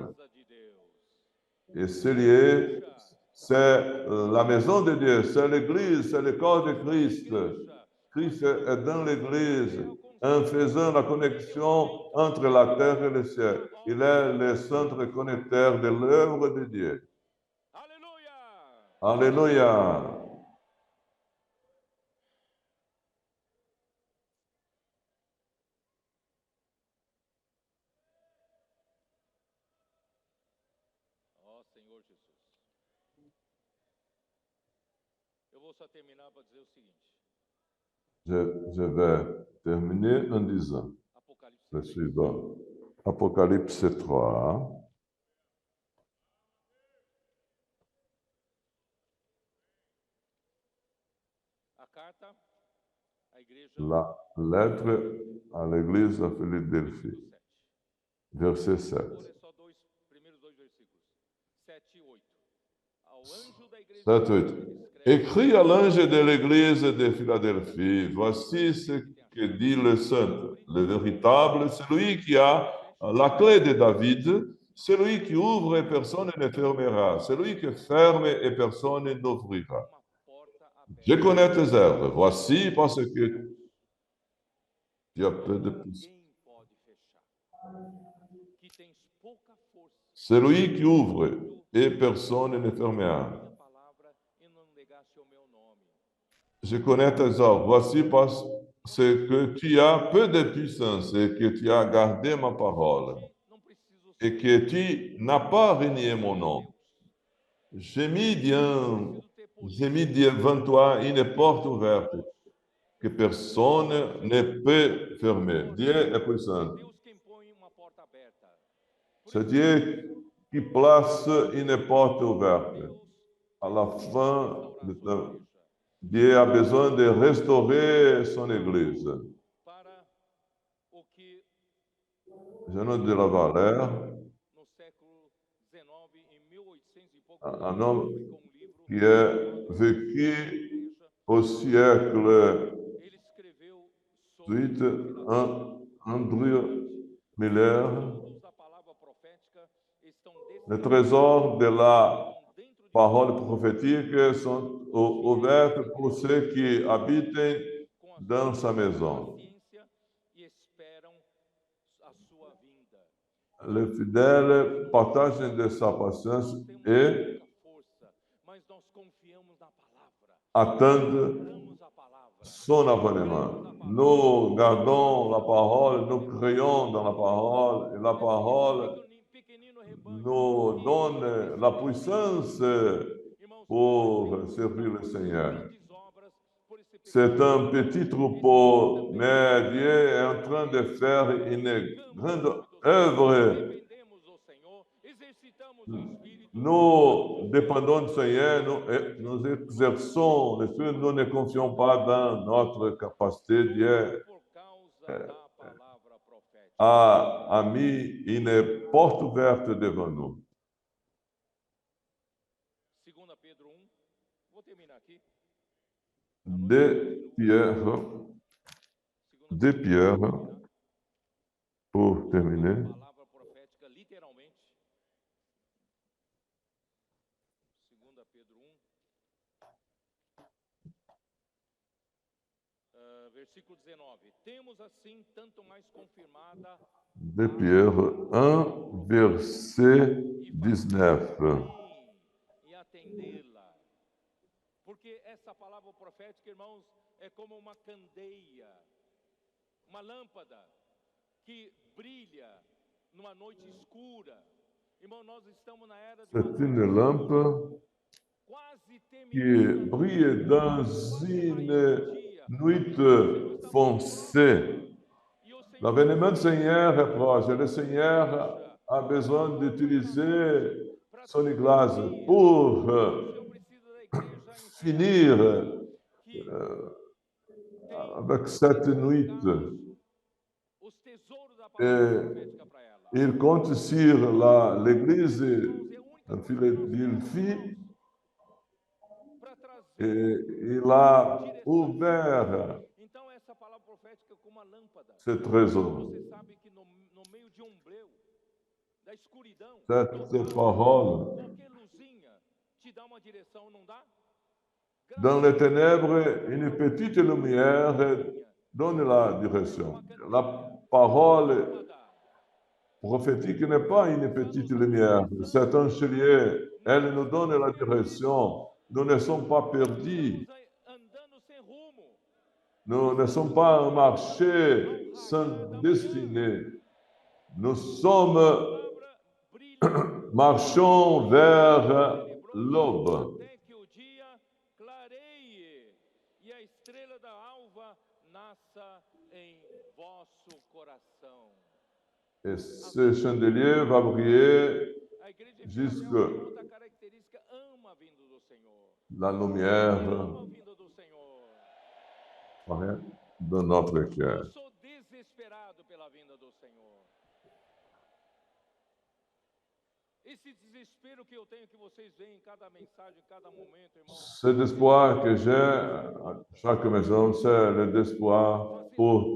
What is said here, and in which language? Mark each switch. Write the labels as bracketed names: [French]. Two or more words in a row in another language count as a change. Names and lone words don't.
[French] Et cellier, c'est la maison de Dieu, c'est l'Église, c'est le corps de Christ. Christ est dans l'Église en faisant la connexion entre la terre et le ciel. Il est le centre connecteur de l'œuvre de Dieu. [Portuguese] Aleluia! [French] Alléluia. [Portuguese] Ó Senhor Jesus. Eu vou só terminar para dizer o seguinte. [French] Je vais terminer en disant Apocalipse le 3. suivant. Apocalypse 3. [Portuguese] A carta à igreja [French] La lettre à l'église à Philadelphie, verset 7. [Portuguese] Vou ler só primeiros dois versículos. 7 e 8. Ao anjo da igreja 7, 8. [French] Écrit à l'ange de l'église de Philadelphie, voici ce que dit le saint, le véritable, celui qui a la clé de David, celui qui ouvre et personne ne fermera, celui qui ferme et personne n'ouvrira. [Portuguese] uma porta aberta. [French] Je connais tes œuvres, voici parce que tu as peu de puissance. [Portuguese] Ninguém pode fechar. Que tens pouca força. [French] Celui qui ouvre et personne ne fermera. [Portuguese] Minha palavra e não negaste o meu nome. [French] Je connais tes œuvres. Voici parce que tu as peu de puissance et que tu as gardé ma parole [Portuguese] Não preciso [French] et que tu n'as pas renié mon nom. J'ai mis devant toi une porte ouverte que personne ne peut fermer. Dieu est puissant. [Portuguese] Deus quem põe uma porta aberta. [French] C'est Dieu qui place une porte ouverte. À la fin du temps, Dieu a besoin de restaurer son Église. [Portuguese] Para o que Jean de la Valère, no século XIX, em 1800 e pouco, [French] un homme [Portuguese] publicou livro. [French] qui a vécu au siècle [Portuguese] Ele escreveu sobre 8, Andrew Miller, tesouros da palavra profética estão [French] les trésors de la [Portuguese] dentro de [French] parole prophétique sont ouverts pour ceux qui habitent [Portuguese] com a [French] dans sa maison. [Portuguese] paciência e esperam a sua vinda. [French] les fidèles [Portuguese] partagem dessa paciência e força, mas nós confiamos na palavra. [French] attendent [Portuguese] Damos a palavra. [French] son avènement. Nous gardons la parole, nous créons dans la parole, et la parole [Portuguese] Pequenino rebanho. [French] nous donne la puissance pour servir le Seigneur. [Portuguese] Grandes obras por esse [French] C'est un petit troupeau, mais Dieu est en train de faire une grande œuvre. [Portuguese] dependemos do Senhor, exercitamos o Espírito. [French] Nous dépendons du Seigneur, nous exerçons l'Esprit, nous ne confions pas dans notre capacité. Dieu [Portuguese] Por causa da palavra profética. [French] a mis une porte ouverte devant nous. [Portuguese] 2 Pedro 1. Vou terminar aqui. [French] De Pierre, pour terminer. [Portuguese] Palavra profética, literalmente. 2 Pedro 1. Versículo 19. Temos assim tanto mais confirmada [French] De Pierre 1, verset 19. [Portuguese] e atendê-la. Porque essa palavra profética, irmãos, é como uma candeia, uma lâmpada que brilha numa noite escura. Irmão, nós estamos na era de [French] C'est une lampe [Portuguese] quase [French] qui brille dans une nuit foncée. L'avènement du Seigneur est proche. Le Seigneur a besoin d'utiliser son Église pour finir avec cette nuit. [Portuguese] os tesouros da palavra [French] Et [Portuguese] profética para ela. [French] il compte sur l'Église de Philadelphie [Portuguese] Para trazer. [French] et il a ouvert [Portuguese] Então essa palavra profética é como uma lâmpada. [French] ce trésor. [Portuguese] Você sabe que no meio de um breu, da escuridão, [French] Cette parole, [Portuguese] qualquer luzinha te dá uma direção, não dá? [French] dans les ténèbres, une petite lumière donne la direction. La parole prophétique n'est pas une petite lumière, c'est un chalier. Elle nous donne la direction. Nous ne sommes pas perdus. [Portuguese] Andando sem rumo. [French] Nous ne sommes pas un marché sans destinée. Nous sommes marchons vers l'aube. [Portuguese] Até que o dia clareie e a estrela da alva nasça em vosso coração. [French] Et ce chandelier va briller [Portuguese] A igreja [French] jusque [Portuguese] outra característica, ama a vinda do Senhor. [French] la lumière [Portuguese] Ama a vinda do Senhor. [French] de notre [Portuguese] Eu [French] cœur. [Portuguese] sou desesperado pela vinda do Senhor. Esse desespero que eu tenho, que vocês veem em cada mensagem, em cada momento, irmão. [French] Cet espoir que j'ai à chaque maison, c'est le désespoir pour